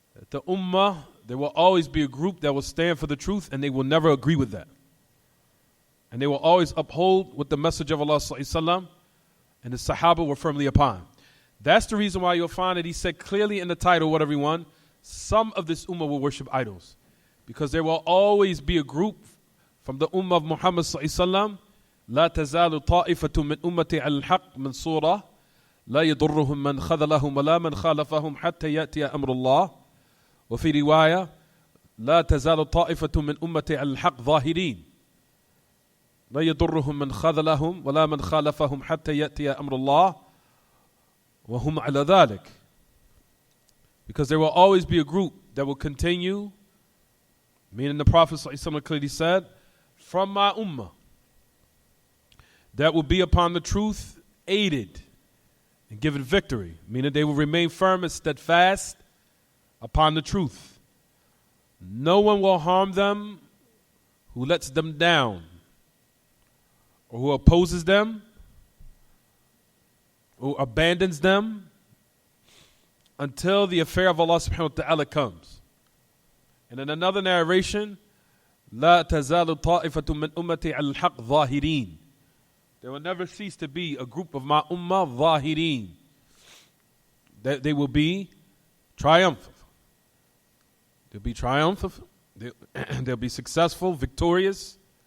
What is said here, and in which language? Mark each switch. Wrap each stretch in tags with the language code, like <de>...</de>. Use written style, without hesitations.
<en>The Ummah, there will always be a group that will stand for the truth and they will never agree with that. And they will always uphold what the Messenger of Allah ﷺ and the Sahaba were firmly upon. That's the reason why you'll find that he said clearly in the title, what everyone, some of this Ummah will worship idols. Because there will always be a group from the Ummah of Muhammad ﷺ,</en> <ar>لا تزال طائفة من أمتي على الحق منصورة لا يضرهم من خذلهم ولا من خالفهم حتى يأتي أمر الله. وفي رواية لا تزال طائفة من أمتي على الحق ظاهرين لا يضرهم من خذلهم ولا من خالفهم حتى يأتي أمر الله وهم على ذلك.</ar> <en>Because there will always be a group that will continue, meaning the Prophet ﷺ clearly said, from my ummah, that will be upon the truth, aided and given victory, meaning they will remain firm and steadfast upon the truth. No one will harm them who lets them down or who opposes them or abandons them until the affair of Allah subhanahu wa ta'ala comes. And in another narration,</en> <ar>لا تزال طائفة من أمتي على الحق ظاهرين.</ar> <en>There will never cease to be a group of my ummah ظاهرين. They will be triumphant. They'll be triumphant. They'll be successful, victorious.</en>